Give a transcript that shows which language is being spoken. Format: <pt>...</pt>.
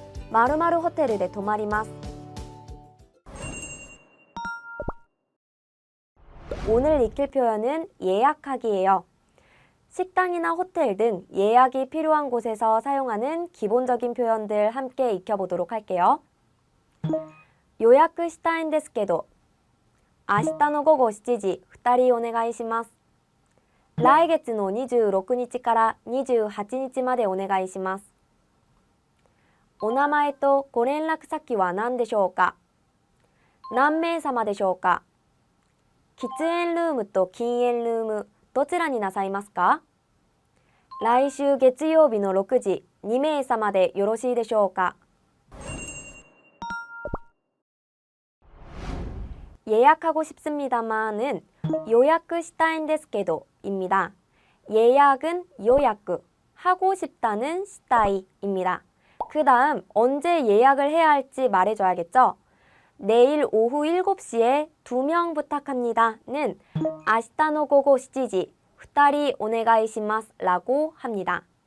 <ja>마루마루 호텔 데 도마리마스.</ja> <ko>오늘 익힐 표현은 예약하기예요. 식당이나 호텔 등 예약이 필요한 곳에서 사용하는 기본적인 표현들 함께 익혀보도록 할게요.</ko> <ja>요약したいんですけど明日の午後7時2人お願いします。来月の26日から28日までお願いします。お名前とご連絡先は何でしょうか？何名様でしょうか？喫煙ルームと禁煙ルームどちらになさいますか？来週月曜日の6時2名様でよろしいでしょうか？</ja> <ko>예약하고 싶습니다만은</ko> <ja>요약したいんですけど</ja> <ko>입니다. 예약은 요약, 하고 싶다는 시다이입니다. 그 다음 언제 예약을 해야 할지 말해줘야겠죠? 내일 오후 7시에 2명 부탁합니다는</ko> <ja>明日の午後7時 2人お願いします</ja> <ko>라고 합니다.</ko>